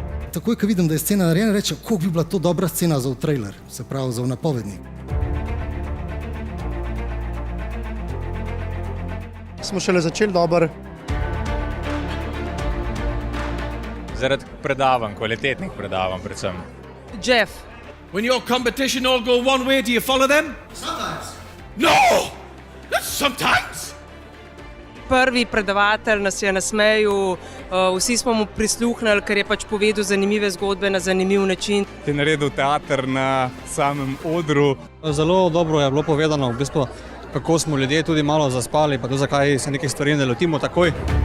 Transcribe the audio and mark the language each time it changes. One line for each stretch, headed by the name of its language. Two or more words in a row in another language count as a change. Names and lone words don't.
Slovenian: Takoj, ko vidim, da je scena narejena, rečem, koliko bi bila to dobra scena za v trailer, se pravi za v napovednik. Smo šele začeli dobro. Zaradi predavanj, kvalitetnih predavanj predvsem. Jeff.
English: When your competition all go one way, do you follow them? Sometimes. No! That's sometimes!
Slovenian: Prvi predavatelj nas je nasmejal, vsi smo mu prisluhnili, ker je pač povedal zanimive zgodbe na zanimiv način. Je naredil teater na samem odru. Zelo dobro je bilo povedano, v bistvu, kako smo ljudje tudi malo zaspali, pa to zakaj se nekih stvari ne lotimo takoj.